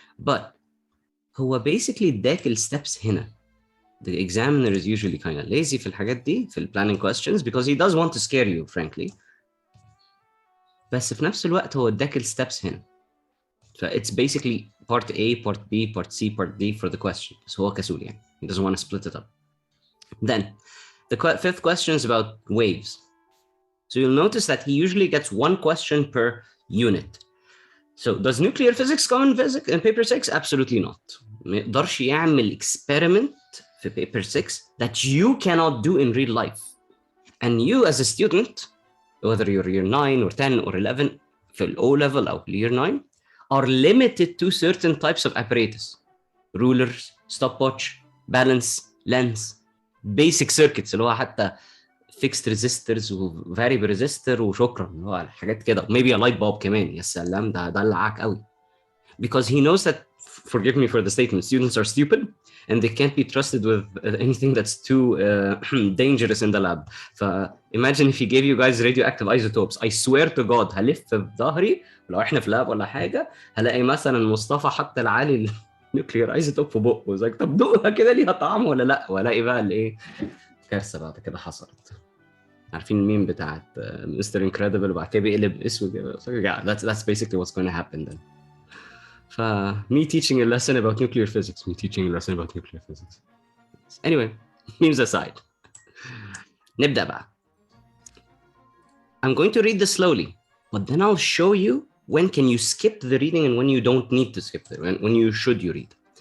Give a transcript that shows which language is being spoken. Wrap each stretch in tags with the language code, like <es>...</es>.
<ar>But هو basically اداك الsteps هنا.</ar> <en>The examiner is usually kind of lazy</en> <ar>في الحاجات دي</ar> <en>في planning questions because he does want to scare you frankly.</en> <ar>بس في نفس الوقت هو اداك الsteps هنا.</ar> <en>So it's basically part A, part B, part C, part D for the question.</en> <ar>So هو كسول يعني.</ar> <en>He doesn't want to split it up. Then the fifth question is about waves. So you'll notice that he usually gets 1 question per unit. So does nuclear physics come in paper 6? Absolutely not.</en> <ar>ما يقدرش يعمل experiment في</ar> <en>paper 6 that you cannot do in real life. And you as a student, whether you're year 9 or 10 or 11</en> <ar>في ال O level أو</ar> <en>year 9, are limited to certain types of apparatus. Rulers, stopwatch, balance, lens, basic circuits</en> <ar>اللي هو حتى</ar> <en>fixed resistors و variable resistor</en> <ar>وشكرا اللي هو حاجات كده.</ar> <en>Maybe a light bulb كمان.</en> <ar>يا سلام ده دلعك قوي.</ar> <en>Because he knows that, forgive me for the statement, students are stupid and they can't be trusted with anything that's too dangerous in the lab. Imagine if he gave you guys radioactive isotopes. I swear to God</en> <ar>هلف في ظهري لو احنا في لاب ولا حاجه هلاقي مثلا مصطفى حط العالي النيوكلير ايزوتوب في بقه زي طب دوقها كده ليها طعم ولا لا، والاقي بقى الايه كارثه بعد كده حصلت. عارفين الميم بتاعت مستر انكريدبل وبعد كده بيقلب اسود.</ar> <en>That's basically what's going to happen then. Me teaching a lesson about nuclear physics. Anyway, memes aside.</en> <ar>نبدأ بقى.</ar> <en>I'm going to read this slowly, but then I'll show you when can you skip the reading and when you don't need to skip it, when you should you read.</en>